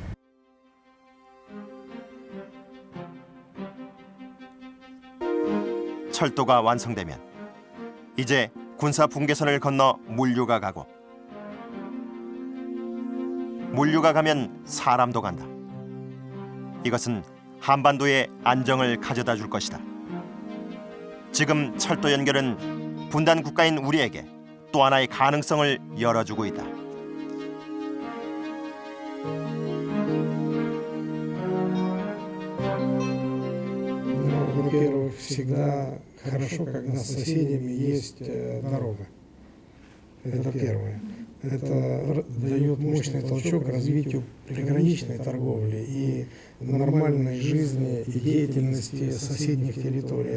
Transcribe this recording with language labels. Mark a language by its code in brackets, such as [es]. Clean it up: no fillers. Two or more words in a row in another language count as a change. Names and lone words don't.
[ko] 철도가 완성되면 이제 군사 분계선을 건너 물류가 가고 물류가 가면 사람도 간다. 이것은 한반도의 안정을 가져다 줄 것이다. 지금 철도 연결은 분단 국가인 우리에게 또 하나의 가능성을 열어주고 있다. [ru] Во-первых, всегда хорошо, когда с соседями есть дорога. Это первое. Это дает мощный толчок развитию приграничной торговли и нормальной жизни и деятельности соседних территорий.